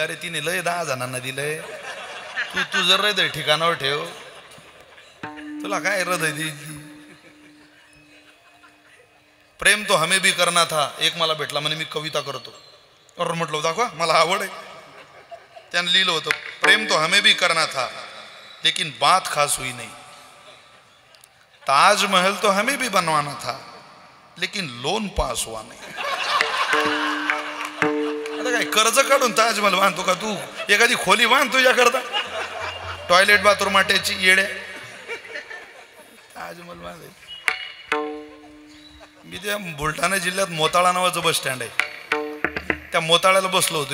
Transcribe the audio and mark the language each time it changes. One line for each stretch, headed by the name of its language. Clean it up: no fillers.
Marathi: अरे तिने लय 10 जणांना दिलंय. तू तुझं हृदय ठिकाणावर ठेव, तुला काय हृदय दिली.
Hindi: प्रेम तो हमें भी करना था.
Marathi: एक मला भेटला म्हणे मी कविता करतो. और म्हटलं दाखवा, मला आवड आहे. त्यानं लिहिलं होतं,
Hindi: प्रेम तो हमें भी करना था लेकिन बात खास हुई नहीं. ताजमहल तो हमें भी बनवाना था लेकिन लोन पास हुआ नहीं.
Marathi: आता काय कर्ज काढून ताजमहल बांधतो का तू? एखादी खोली बांध तुझ्याकरता, टॉयलेट बाथरूम माट्याची येड्या. ताजमहल बांध. मी त्या बुलढाणा जिल्ह्यात मोताळा नावाचं बस स्टँड आहे, त्या मोताळ्याला बसलो होतो.